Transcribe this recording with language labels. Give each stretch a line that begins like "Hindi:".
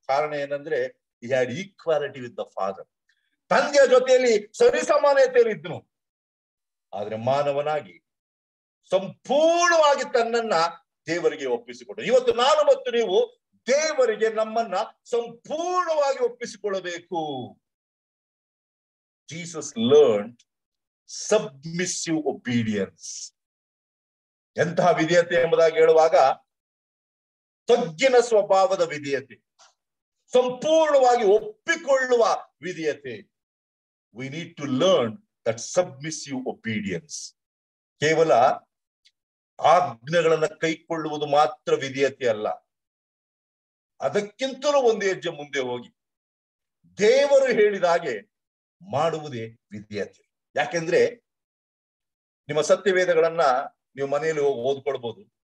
Kannada: ಕಾರಣ ಏನಂದ್ರೆ
English: he had equality with the Father.
Kannada: ತಂದೆಯ ಜೊತೆಯಲ್ಲಿ ಸರಿಸಮಾನತೆಯಲ್ಲಿ ಇದ್ದನು. ಆದ್ರೆ ಮಾನವನಾಗಿ ಸಂಪೂರ್ಣವಾಗಿ ತನ್ನನ್ನ ದೇವರಿಗೆ ಒಪ್ಪಿಸಿಕೊಡು. ಇವತ್ತು ನಾನು ಮತ್ತು ನೀವು ದೇವರಿಗೆ ನಮ್ಮನ್ನ ಸಂಪೂರ್ಣವಾಗಿ ಒಪ್ಪಿಸಿಕೊಳ್ಳಬೇಕು.
English: Jesus learned submissive obedience.
Kannada: ಎಂತಹ ವಿಧೇಯತೆ ಎಂಬುದಾಗಿ ಹೇಳುವಾಗ ತಗ್ಗಿನ ಸ್ವಭಾವದ ವಿಧೇಯತೆ, ಸಂಪೂರ್ಣವಾಗಿ ಒಪ್ಪಿಕೊಳ್ಳುವ ವಿಧೇಯತೆ.
English: We need to learn that submissive obedience.
Kannada: ಕೇವಲ ಆಜ್ಞೆಗಳನ್ನ ಕೈಕೊಳ್ಳುವುದು ಮಾತ್ರ ವಿಧೇಯತೆ ಅಲ್ಲ, ಅದಕ್ಕಿಂತಲೂ ಒಂದು ಹೆಜ್ಜೆ ಮುಂದೆ ಹೋಗಿ ದೇವರು ಹೇಳಿದ ಹಾಗೆ ಮಾಡುವುದೇ ವಿಧೇಯತೆ. ಯಾಕೆಂದ್ರೆ ನಿಮ್ಮ ಸತ್ಯವೇದಗಳನ್ನ ನೀವು ಮನೆಯಲ್ಲಿ ಹೋಗಿ ಓದ್ಕೊಳ್ಬಹುದು.